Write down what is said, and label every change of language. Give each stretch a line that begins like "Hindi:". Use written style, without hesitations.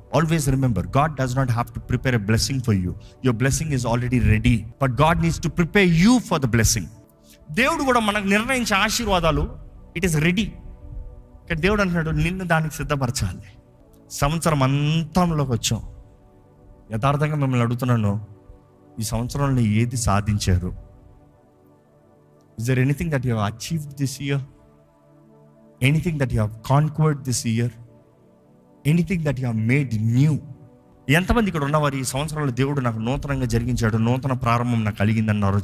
English: Always remember, God does not have to prepare a blessing for you. Your blessing is already ready. But God needs to prepare you for the blessing.
Telugu: దేవుడు కూడా మనకు నిర్ణయించే ఆశీర్వాదాలు,
English: It is ready.
Telugu: కానీ దేవుడు అంటున్నాడు, నిన్ను దానికి సిద్ధపరచాలి. సంవత్సరం అంతంలోకి వచ్చాం. యథార్థంగా మిమ్మల్ని అడుగుతున్నాను, ఈ సంవత్సరంలో ఏది సాధించారు?
English: Is there anything that you have achieved this year? Anything that you have conquered this year? Anything that you have made new?
Telugu: ఎంతమంది ఇక్కడ ఉన్నవారు ఈ సంవత్సరంలో దేవుడు నాకు నూతనంగా జరిగించాడు, నూతన ప్రారంభం నాకు కలిగిందన్నారు?